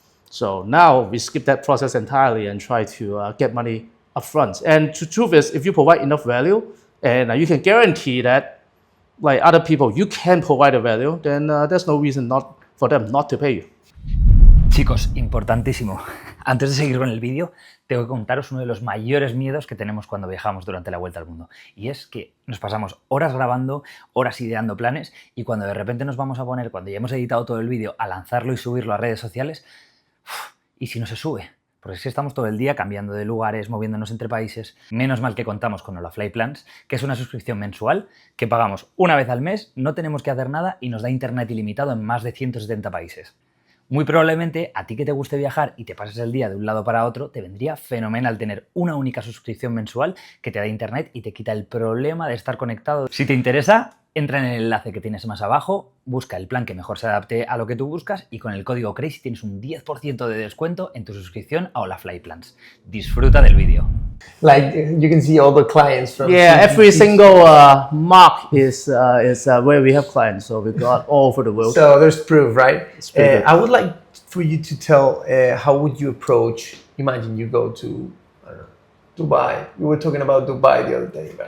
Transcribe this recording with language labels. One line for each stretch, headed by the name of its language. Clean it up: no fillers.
English: So now we skip that process entirely and try to get money upfront. And the truth is, if you provide enough value, and you can guarantee that like other people, you can provide the value, then there's no reason not for them not to pay you.
Spanish: Chicos, importantísimo. Antes de seguir con el vídeo, tengo que contaros uno de los mayores miedos que tenemos cuando viajamos durante la vuelta al mundo. Y es que nos pasamos horas grabando, horas ideando planes, y cuando de repente nos vamos a poner, cuando ya hemos editado todo el vídeo, a lanzarlo y subirlo a redes sociales, ¿y si no se sube? Porque es que estamos todo el día cambiando de lugares, moviéndonos entre países. Menos mal que contamos con HOLAFLY Plans, que es una suscripción mensual que pagamos una vez al mes, no tenemos que hacer nada y nos da internet ilimitado en más de 170 países. Muy probablemente a ti que te guste viajar y te pases el día de un lado para otro, te vendría fenomenal tener una única suscripción mensual que te da internet y te quita el problema de estar conectado. Si te interesa, entra en el enlace que tienes más abajo, busca el plan que mejor se adapte a lo que tú buscas y con el código CRAZY tienes un 10% de descuento en tu suscripción a HOLAFLY Plans. Disfruta del vídeo.
English: Like you can see all the clients from Every single mark is where we have clients, so we got all over the world. So there's proof, right? Good. I would like for you to tell how would you approach. Imagine you go to Dubai. We were talking about Dubai the other day, right?